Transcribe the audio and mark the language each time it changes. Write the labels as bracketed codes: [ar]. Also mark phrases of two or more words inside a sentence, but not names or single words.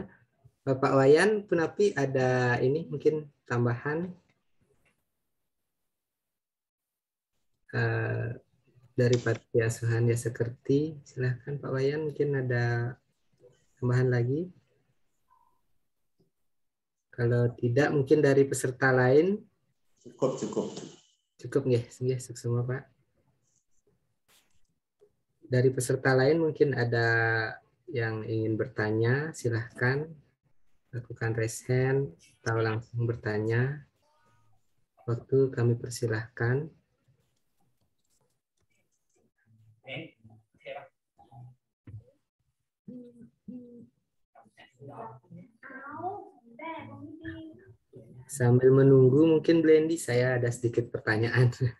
[id] Bapak Wayan, Punapi ada ini mungkin tambahan dari Panti Asuhan Yasekerti. Silahkan Pak Wayan, mungkin ada tambahan lagi. Kalau tidak, mungkin dari peserta lain. Cukup [ban] nggih, suksema [id] Pak. Dari peserta lain mungkin ada yang ingin bertanya, silahkan lakukan [en] raise hand [id] atau langsung bertanya. Waktu kami persilahkan. Sambil menunggu, mungkin Blendy, saya ada sedikit pertanyaan.